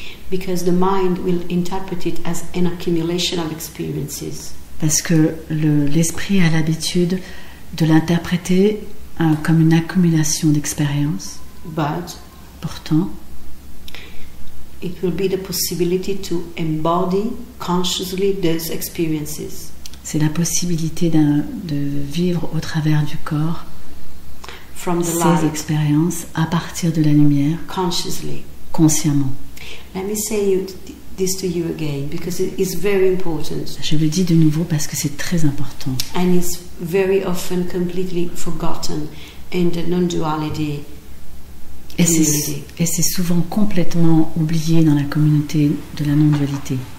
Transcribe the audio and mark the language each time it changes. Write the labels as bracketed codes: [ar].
[en] Because the mind will interpret it as an accumulation of experiences. [fr] Parce que l'esprit a l'habitude de l'interpréter comme une accumulation d'expériences. [en] But [fr] pourtant, [en] it will be the possibility to embody consciously those experiences. [fr] C'est la possibilité de vivre au travers du corps [en] From the [fr] ces [en] light, [fr] expériences à partir de la lumière, [en] consciously. [fr] consciemment. [en] Let me say this to you again because it is very important. [fr] Je le dis de nouveau parce que c'est très important. [en] And it's very often completely forgotten in the non-duality community. [fr] Et c'est souvent complètement oublié dans la communauté de la non-dualité.